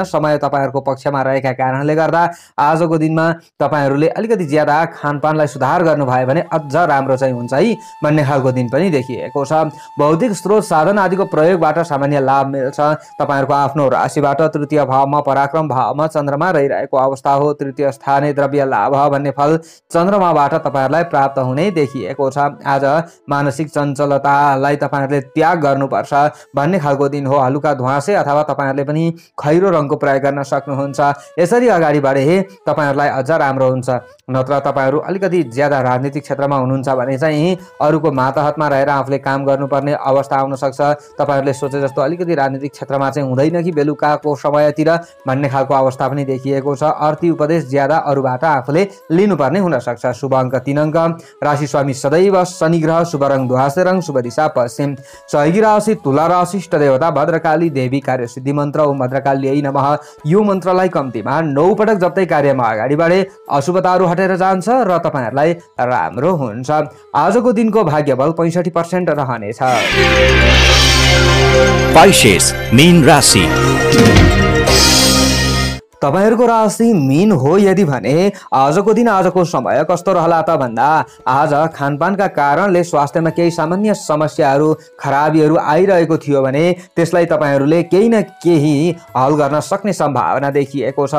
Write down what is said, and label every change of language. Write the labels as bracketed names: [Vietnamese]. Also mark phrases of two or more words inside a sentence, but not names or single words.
[Nepali] समय तपाईहरुको पक्षमा रहेका कारणले गर्दा आजको दिनमा तपाईहरुले अलिकति ज्यादा खानपानलाई सुधार गर्नुभयो भने अझ राम्रो चाहिँ हुन्छ है भन्ने खालको दिन पनि देखिएको छ। भौतिक स्रोत साधन आदिको प्रयोगबाट सामान्य लाभ मिल्छ। तपाईहरुको आफ्नो राशिबाट तृतीय भावमा पराक्रम भावमा चन्द्रमा रहिरहेको अवस्था हो। [Sanskrit] तृतीय स्थाने द्रव्य लाभ [Nepali] भन्ने फल चन्द्रमाबाट तपाईहरुलाई प्राप्त हुने देखिएको छ। आज मानसिक चञ्चलतालाई तपाईहरुले त्याग गर्नुपर्छ भन्ने खालको दिन हो। हलुका ध्वाँसे अथवा तपाईहरुले पनि खैरो रङको प्रयोग गर्न सक्नुहुन्छ। यसरी अगाडि बढे तपाईहरुलाई अझ राम्रो हुन्छ। नत्र तपाईहरु अलिकति ज्यादा राजनीतिक क्षेत्रमा हुनुहुन्छ भने चाहिँ अरूको मातहतमा रहेर आफूले काम गर्नुपर्ने अवस्था आउन सक्छ। तपाईहरुले सोचे जस्तो अलिकति राजनीतिक क्षेत्रमा चाहिँ हुँदैन कि बेलुकाको समयतिर भन्ने खालको अवस्था पनि देखिएको छ। अर्थी उपदेश ज्यादा अरूबाट आफूले लिनुपर्ने हुन सक्छ। शुभ अङ्क 3 अङ्क। राशि स्वामी सदैव शनि ग्रह। शुभ रङ ध्वाँसे रङ। शुभ दिशा पश्चिम। सहयोगी राशि तुला राशि। इष्ट देवता भद्रकाली देवी। कार्य सिद्धि मन्त्र [Sanskrit] ओम भद्रकाली नमः। [Nepali] यो मन्त्रलाई कम्तीमा 9 पटक जप्दै कार्यमा अगाडि बढे अशुभताहरू हटेर जान्छ र तपाईहरुलाई राम्रो हुन्छ। आजको दिनको भाग्यबल 65% रहनेछ। पाइसेस मीन राशि। तपाईहरुको राशि मीन हो यदि भने आजको दिन आजको समय कस्तो रहला त भन्दा आज खानपानका कारणले स्वास्थ्यमा केही सामान्य समस्याहरू खराबीहरू आइरहेको थियो भने त्यसलाई तपाईहरुले केही न केही हल गर्न सक्ने सम्भावना देखिएको छ।